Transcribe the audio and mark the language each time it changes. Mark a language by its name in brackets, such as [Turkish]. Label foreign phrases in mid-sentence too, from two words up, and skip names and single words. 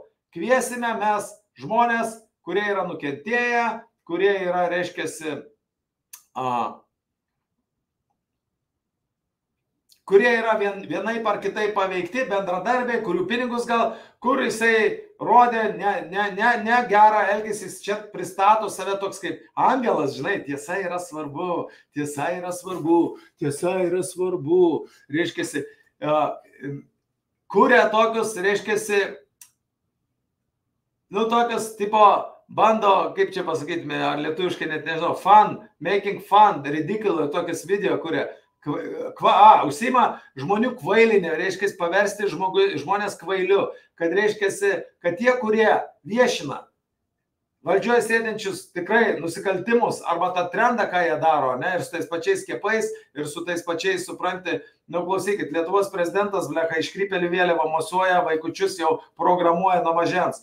[Lithuanian] Kviesime mes žmonės, kurie yra nukentėję, kurie yra, reiškiasi, kurie yra vienaip ar kitaip paveikti, bendradarbiai, kurių pinigus gal, kur jisai rodė ne gerą elgesį, čia pristato save toks kaip angelas, žinai, tiesa yra svarbu, tiesa yra svarbu, tiesa yra svarbu, reiškiasi, kuria tokius, reiškiasi, tokius tipo, bando, kaip čia pasakytume, ar lietuviškai net nežinau, [English] fun, making fun, ridiculous, [Lithuanian] tokius video, kurie užsima žmonių kvailinę, reiškia paversti žmonės kvailiu, kad reiškia, kad tie, kurie viešina valdžioje sėdinčius tikrai nusikaltimus arba tą trendą, ką jie daro, ne, ir su tais pačiais skiepais, ir su tais pačiais, supranti, klausykit, Lietuvos prezidentas, blecha, iškrypėlių vėliavą mosuoja, vaikučius jau programuoja nuo mažens.